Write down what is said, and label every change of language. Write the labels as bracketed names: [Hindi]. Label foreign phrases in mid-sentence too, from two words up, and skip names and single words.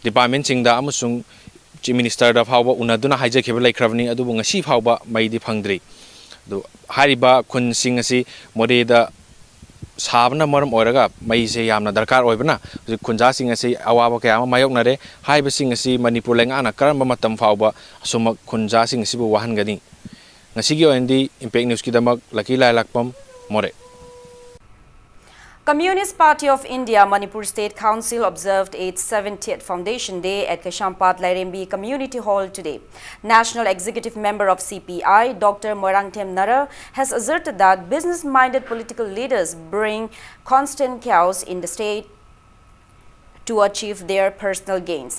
[Manipuri] singna department singda amusung Chief Minister da phawba unaduna haije kheba laikhrabni adubu ngasi phawba maidi phangdri du hariba khun sing asi mode da sabna maram oiraga mai se yamna darkar oibna khunja sing asi awaba kya ma mayok nare haiba sing asi Manipur lenga na karamba matam phawba suma khunja sing asi bu wahan gani ngasi gi ondi [English] impact news [Manipuri] ki damak laki lai lakpam more. [English] Communist Party of India Manipur State Council observed its 70th Foundation Day at Kashampat Lairembi Community Hall today. National Executive Member of CPI, Dr. Moirangthem Nara, has asserted that business-minded political leaders bring constant chaos in the state to achieve their personal gains.